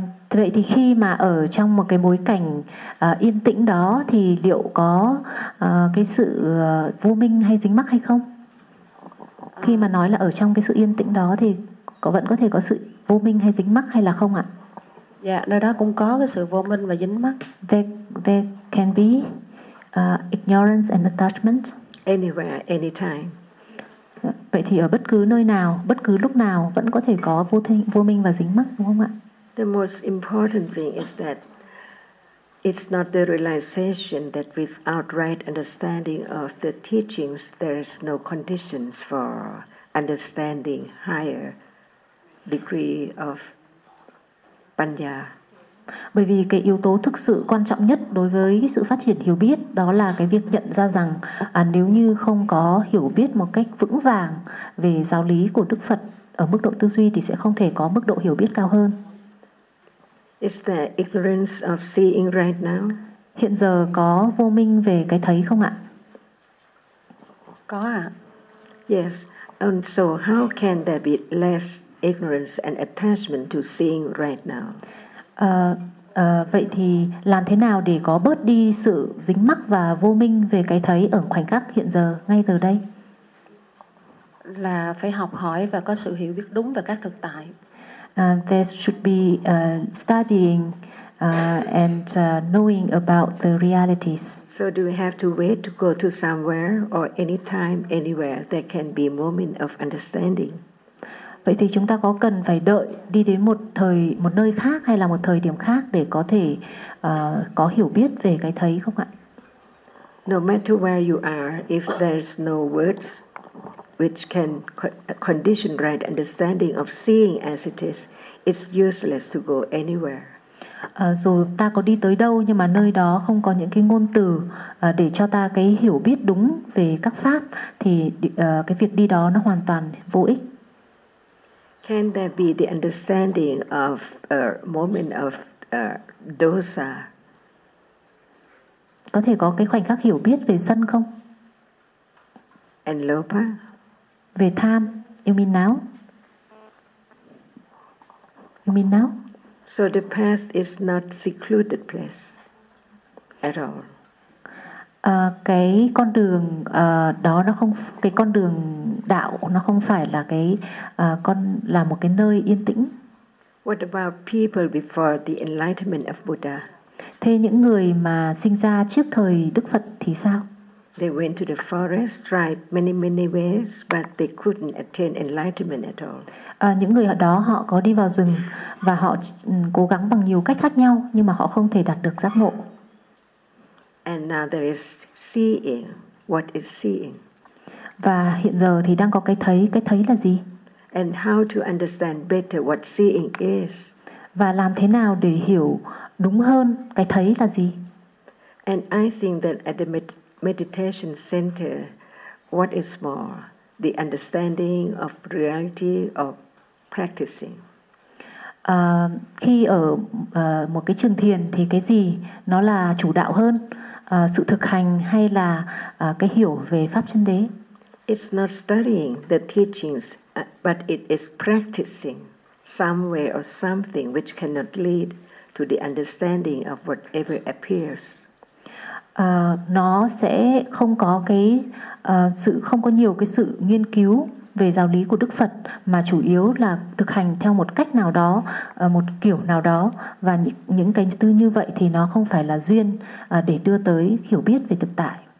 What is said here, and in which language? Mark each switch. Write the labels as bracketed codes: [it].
[vi] vậy thì khi mà ở trong một cái bối cảnh yên tĩnh đó thì liệu có cái sự vô minh hay dính mắc hay không? Khi mà nói là ở trong cái sự yên tĩnh đó thì có vẫn có thể có sự vô minh hay dính mắc hay là không ạ? Dạ, nơi đó cũng có cái sự vô minh và dính mắc. [en] There can be ignorance and attachment. Anywhere, anytime. [vi] Vậy thì ở bất cứ nơi nào, bất cứ lúc nào vẫn có thể có vô minh và dính mắc đúng không ạ? [en] The most important thing is that it's not the realization that without right understanding of the teachings there is no conditions for understanding higher degree of panya. [vi] Bởi vì cái yếu tố thực sự quan trọng nhất đối với sự phát triển hiểu biết đó là cái việc nhận ra rằng nếu như không có hiểu biết một cách vững vàng về giáo lý của Đức Phật ở mức độ tư duy thì sẽ không thể có mức độ hiểu biết cao hơn. [en] Is there ignorance of seeing right now? [vi] Hiện giờ có vô minh về cái thấy không ạ? Có ạ. [en] Yes. And so how can there be less ignorance and attachment to seeing right now? Vậy thì làm thế nào để có bớt đi sự dính mắc và vô minh về cái thấy ở khoảnh khắc hiện giờ ngay từ đây? [vi] Là phải học hỏi và có sự hiểu biết đúng về các thực tại. [en] There should be studying and knowing about the realities. So do we have to wait to go to somewhere or anytime, anywhere there can be a moment of understanding? [vi] Vậy thì chúng ta có cần phải đợi đi đến một nơi khác hay là một thời điểm khác để có thể có hiểu biết về cái thấy không ạ? [en] No matter where you are, if there's no words which can condition right understanding of seeing as it is, it's useless to go anywhere. [vi] Dù ta có đi tới đâu nhưng mà nơi đó không có những cái ngôn từ để cho ta cái hiểu biết đúng về các pháp thì cái việc đi đó nó hoàn toàn vô ích. [en] Can there be the understanding of a moment of dosa? [vi] Có thể có cái khoảnh khắc hiểu biết về sân không? [en] And lopa? [vi] Về tham, [en] You mean now? You mean now? So the path is not secluded place at all. [vi] Cái con đường đó nó không, cái con đường đạo nó không phải là cái con là một cái nơi yên tĩnh. [en] What about people before the enlightenment of Buddha? [vi] Thế những người mà sinh ra trước thời Đức Phật thì sao? [en] They went to the forest, tried many many ways, but they couldn't attain enlightenment at all. [vi] Những người đó họ có đi vào rừng và họ cố gắng bằng nhiều cách khác nhau nhưng mà họ không thể đạt được giác ngộ. [en] And now there is seeing. What is seeing? [vi] Và hiện giờ thì đang có cái thấy là gì? [en] And how to understand better what seeing is? [vi] Và làm thế nào để hiểu đúng hơn cái thấy là gì? [en] And I think that at the meditation center, what is more, the understanding of reality or practicing? [vi] Khi ở một cái trường thiền thì cái gì nó là chủ đạo hơn? Sự thực hành hay là cái hiểu về pháp chân đế? [en] It's not studying the teachings, but it is practicing somewhere or something which cannot lead to the understanding of whatever appears. [vi] Nó sẽ không có cái sự không có nhiều cái sự nghiên cứu về giáo lý của Đức Phật mà chủ yếu là thực hành theo một cách nào đó, một kiểu nào đó và những cái tư như vậy thì nó không phải là duyên để đưa tới hiểu biết về thực tại.